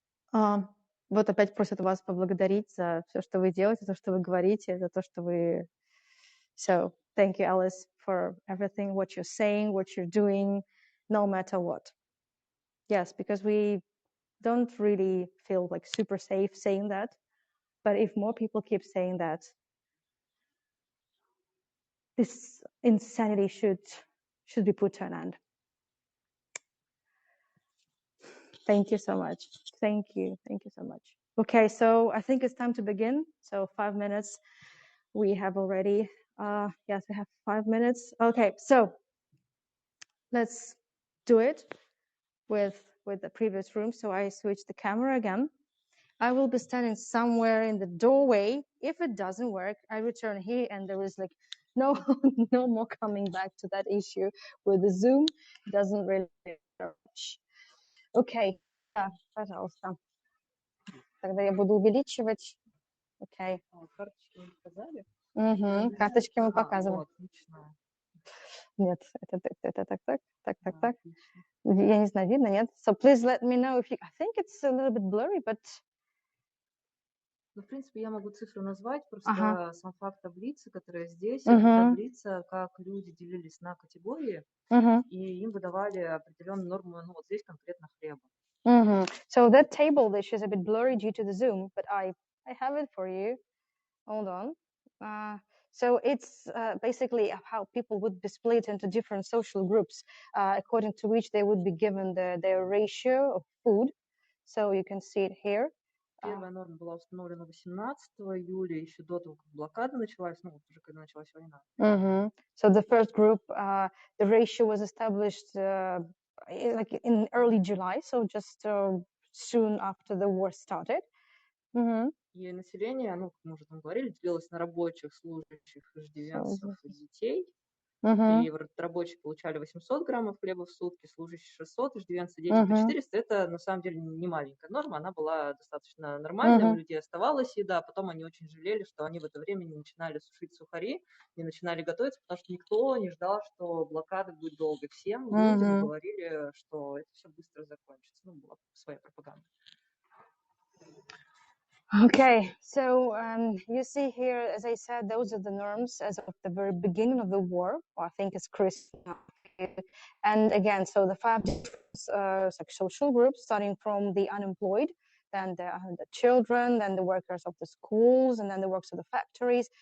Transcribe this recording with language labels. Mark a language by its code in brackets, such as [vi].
[ru] Вот опять просят вас поблагодарить за все, что вы делаете, за то, что вы говорите, за то, что вы. [en] So thank you, Alice, for everything, what you're saying, what you're doing, no matter what. Yes, because we don't really feel like super safe saying that. But if more people keep saying that, this insanity should be put to an end. Thank you so much. Thank you so much. Okay, so I think it's time to begin. So 5 minutes we have already. Yes, we have 5 minutes. Okay, so let's do it with the previous room. So I switch the camera again. I will be standing somewhere in the doorway. If it doesn't work, I return here, and there is like no more coming back to that issue with the Zoom. It doesn't really work. [ru] Okay, пожалуйста. Тогда я буду увеличивать. Окей. Карточки мы показали? Угу. Карточки мы показываем. Отлично. Нет, это так. Я не знаю, видно, нет? [en] So please let me know if you. I think it's a little bit blurry, but. [ru] Ну, в принципе, я могу цифру назвать, просто сам факт таблицы, которая здесь, это таблица, как люди делились на категории, и им выдавали определенную норму, ну, вот здесь конкретно хлеба. [en] So that table, which is a bit blurry due to the Zoom, but I have it for you. Hold on. So it's basically how people would be split into different social groups, according to which they would be given their ratio of food. So you can see it here. [ru] Первая норма была установлена 18 июля, еще до того, как блокада началась, ну, уже когда началась война. [en] So the first group, the ratio was established like in early July, so just soon after the war started. [ru] И население, ну, как мы уже там говорили, делилось на рабочих, служащих, иждивенцев и детей. И рабочие получали 800 граммов хлеба в сутки, служащие 600, иждивенцы 10 по 400. Это на самом деле не маленькая норма, она была достаточно нормальная, у людей оставалась еда, потом они очень жалели, что они в это время не начинали сушить сухари, не начинали готовиться, потому что никто не ждал, что блокада будет долго. Всем людям говорили, что это все быстро закончится. Ну, была своя пропаганда. [en] Okay, so you see here, as I said, those are the norms as of the very beginning of the war. Well, I think it's Christmas. And again, so the 5 like social groups, starting from the unemployed, then the children, then the workers of the schools, and then the workers of the factories.